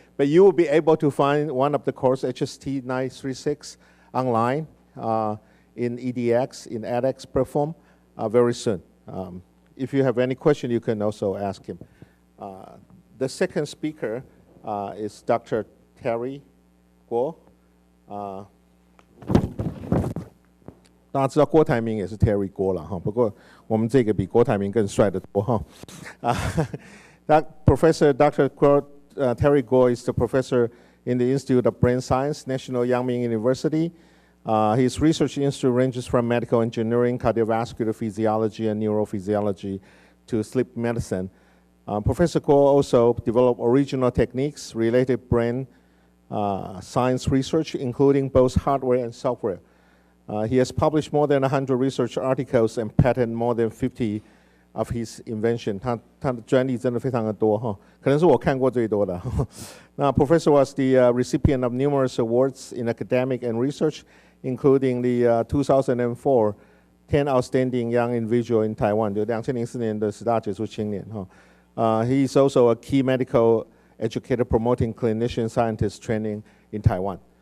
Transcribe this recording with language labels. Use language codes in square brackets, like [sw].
[en] But you will be able to find one of the course, HST 936, online in EDX, in edX platform, very soon. If you have any question, you can also ask him. The second speaker is Dr. Terry Guo. [zh] 大家知道郭台铭也是 Terry 郭了哈，不过我们这个比郭台铭更帅得多哈。 [en] That Professor Dr. Terry Guo is the professor in the Institute of Brain Science, National Yang-Ming University. His research institute ranges from medical engineering, cardiovascular physiology, and neurophysiology to sleep medicine. Professor Guo also developed original techniques related brain science research, including both hardware and software. He has published more than 100 research articles and patented more than 50 of his invention. [zh] 他的专利真的非常的多哈，可能是我看过最多的。 [en] 那 Professor was the recipient of numerous awards in academic and research, including the 2004 10 Outstanding Young Individual in Taiwan， [zh] 就2004年的10大杰出青年哈。 [en] He is also a key medical educator promoting clinician scientist training in Taiwan.